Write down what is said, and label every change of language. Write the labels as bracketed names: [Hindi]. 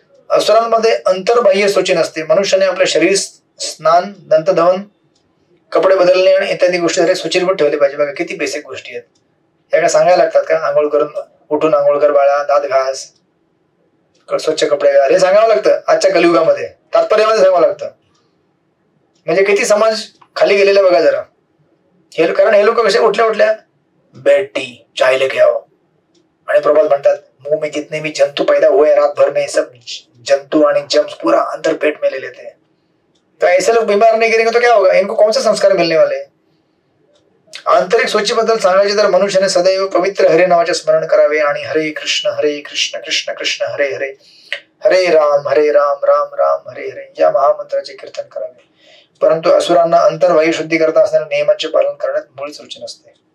[Marathi] असुरांमध्ये अंतर्बाह्य सूची नसते. मनुष्याने आपले शरीर, स्नान, दंतधवन, कपडे बदलणे आणि इत्यादी गोष्टी सुचिरभूत ठेवले पाहिजे. बघा किती बेसिक गोष्टी आहेत या, काय सांगायला लागतात का? आंघोळ करून उठून आंघोळ कर बाळा, दात घास, स्वच्छ कपडे घाल, हे सांगावं लागतं आजच्या कलियुगामध्ये, तात्पर्यामध्ये सांगावं लागतं. म्हणजे किती समाज खाली गेलेला बघा जरा. कारण हे लोक कसे उठल्या [Hindi] बेड टी चाय लेके आओ, [Marathi] आणि प्रभात म्हणतात [Hindi] मुंह में जितने भी जंतु पैदा हुए रात भर में सब जंतु आणि जम्स पूरा अंदर पेट में ले लेते हैं. तो ऐसे लोग बीमार नहीं गिरेंगे तो क्या होगा? इनको कौन से संस्कार मिलने वाले? [Marathi] आंतरिक सूचीबद्दल सांगायचे तर मनुष्याने सदैव पवित्र हरे नावाचे स्मरण करावे आणि हरे कृष्ण कृष्ण कृष्ण हरे हरे, हरे राम राम राम हरे हरे या महामंत्राचे कीर्तन करावे. परंतु असुरांना अंतर्वायू शुद्धी करता असणाऱ्या नियमांचे पालन करण्यात मुळीच रुची नसते.